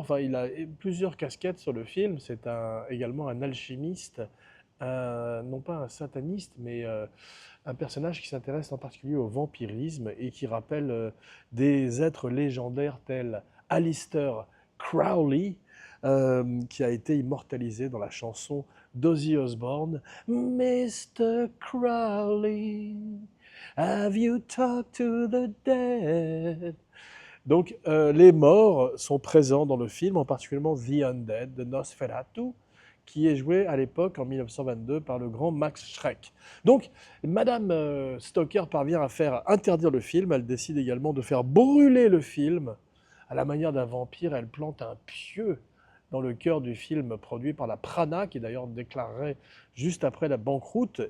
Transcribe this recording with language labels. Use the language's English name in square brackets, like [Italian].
[French] Enfin, il a plusieurs casquettes sur le film. C'est également un alchimiste, non pas un sataniste, mais un personnage qui s'intéresse en particulier au vampirisme et qui rappelle des êtres légendaires tels Alistair Crowley, qui a été immortalisé dans la chanson d'Ozzy Osbourne, Mr. [English] Crowley, have you talked to the dead? [French] Donc les morts sont présents dans le film, en particulier The Undead de Nosferatu, qui est joué à l'époque, en 1922, par le grand Max Schreck. Donc, Madame Stoker parvient à faire interdire le film. Elle décide également de faire brûler le film. À la manière d'un vampire, elle plante un pieu dans le cœur du film produit par la Prana, qui d'ailleurs déclarerait juste après la banqueroute.